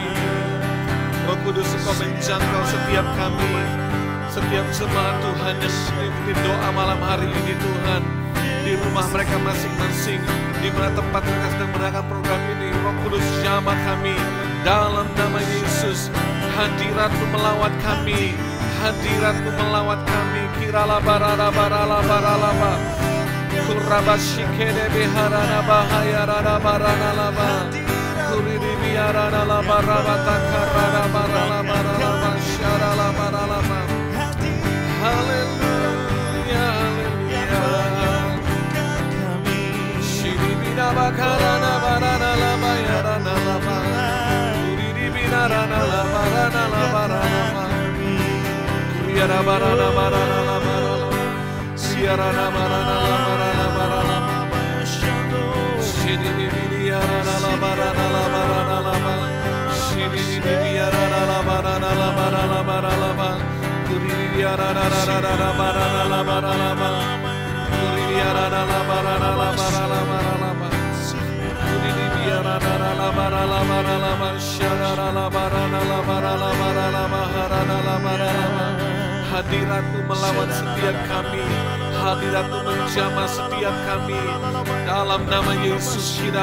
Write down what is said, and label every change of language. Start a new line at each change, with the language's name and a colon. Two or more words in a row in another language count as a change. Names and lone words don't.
Indonesian: Roh Kudus, Engkau menjangkau setiap kami, setiap jemaat Tuhan yang mengikuti doa malam hari ini Tuhan, di rumah mereka masing-masing, di mana tempat mereka sedang mendengarkan program ini. Roh Kudus, jamah kami dalam nama Yesus. Hadirat-Mu melawat kami, hadirat-Mu melawat kami. Kirala barala barala barala ba, kurabashikede biharana bahayarana barana laba, kuridi biharana laba rabata karana barala barala ba, syarala barala ba. Haleluya, haleluya. Shiribina bakarana barana laba yarana laba, kuridi binarana laba rana laba rana ba, kuriyara barana barana laba rana, siyarana barana laba rana barana ba, shiribini yarana laba rana laba rana laba, shiribini yarana laba rana laba rana laba laba, kuridi yarana rana laba rana laba rana ba, kuridi yarana laba rana laba rana laba laba. Hadirat-Mu melawan setiap kami, hadirat-Mu menjamah setiap kami. Dalam nama Yesus,